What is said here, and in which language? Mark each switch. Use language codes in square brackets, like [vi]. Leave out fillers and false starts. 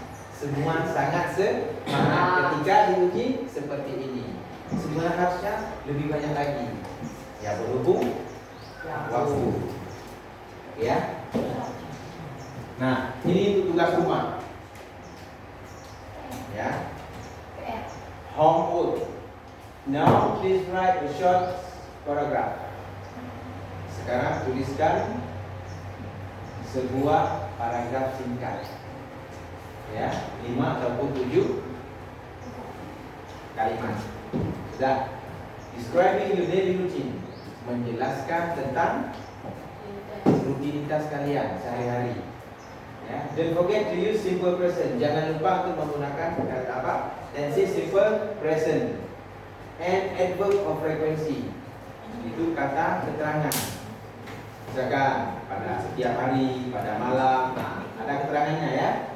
[id] Semua sangat semangat ketika diuji seperti ini. Sebenarnya harusnya lebih banyak lagi. Ya berhubung waktu. Ya. Nah, ini untuk tugas rumah. Ya. Homework. [en] Now please write a short paragraph. [id] Sekarang tuliskan sebuah paragraf singkat. Ya, 5 ataupun 7 kalimat. Sudah. [en] Describing your daily routine. [id] Menjelaskan tentang rutinitas kalian sehari-hari. Ya. [en] Don't forget to use simple present. [id] Jangan lupa untuk menggunakan kata apa? [en] Tense simple present. And adverb of frequency. [id] Itu kata keterangan. Misalkan pada setiap hari, pada malam, nah, ada keterangannya ya.